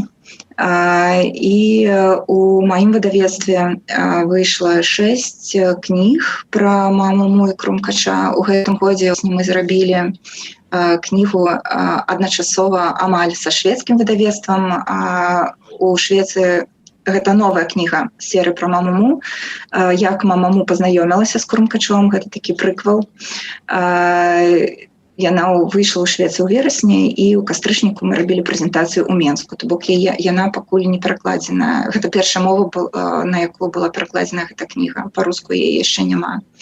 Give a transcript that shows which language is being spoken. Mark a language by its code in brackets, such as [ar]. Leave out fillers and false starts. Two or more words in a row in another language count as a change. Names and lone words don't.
[be] І у маім выдавецтве выйшла 6 кніг пра маму Му і Крумкача. У гэтым годзе мы зрабілі кнігу адначасова амаль са шведскім выдавецтвам. У Швецыі гэта новая кніга серыі пра маму Му. Як мама Му пазнаёмілася з Крумкачом, гэта такі прыквел. Яна выйшла ў Швецыі ў верасні, і ў кастрычніку мы рабілі прэзентацыю ў Менску. То бок яна пакуль не перакладзена. Гэта першая мова, на якую была перакладзена гэта кніга. Па-руску яе яшчэ няма.